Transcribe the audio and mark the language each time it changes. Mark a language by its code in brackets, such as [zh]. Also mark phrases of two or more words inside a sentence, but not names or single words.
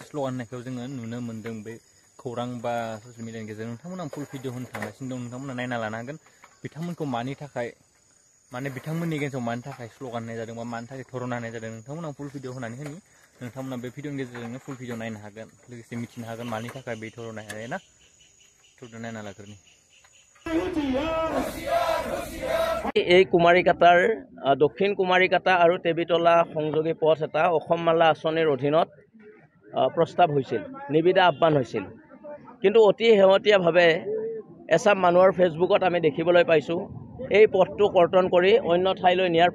[brx] स्ल'गान होनायखौ जोङो नुनो मोनदों बे खौरां बा [en] social media [brx] गेजेरजों नोंथांमोना [en] full video [brx] होनो थांगासिनो दं नोंथांमोना नायना लानो हागोन बिथांमोनखौ मानि थाखाय माने बिथांमोननि गेजेराव मानि थाखाय स्ल'गान होनाय जादों बा मानि थाखाय धरना होनाय जादों नोंथांमोना [en] full video [brx] होनानै होनि नोंथांमोना बे भिडिअनि गेजेरजोंनो [en] full video [brx] नायनो हागोन लोगोसे मिथिनो हागोन मानि थाखाय बे धरना होनाय ना थुदो नायना लाग्रोनि [as] এই কুমাৰীকাটাৰ দক্ষিণ কুমাৰীকাটা আৰু টেবিতলা সংযোগী পথ এটা অসম মালা আঁচনিৰ অধীনত প্ৰস্তাৱ হৈছিল নিবিদা আহ্বান হৈছিল কিন্তু অতি শেহতীয়াভাৱে এছাম মানুহৰ ফেচবুকত আমি দেখিবলৈ পাইছোঁ এই পথটো কৰ্তন কৰি অন্য ঠাইলৈ নিয়াৰ